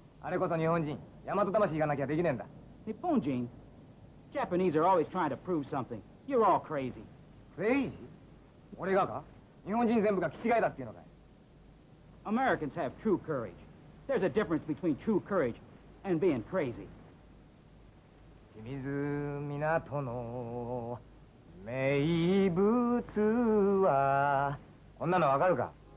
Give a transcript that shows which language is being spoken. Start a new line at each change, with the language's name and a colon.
Japanese: れこそ日本人、大和魂がなきゃできねえんだ。 Nipponjin.
English: Japanese are always trying to prove something. You're all crazy.
Japanese: クレイジー？俺がか？日本人全部が気違いだっていうのかい？
English: Americans have true courage. There's a difference between true courage and being crazy.
Japanese: 清水港の名物はこんなのわかるか？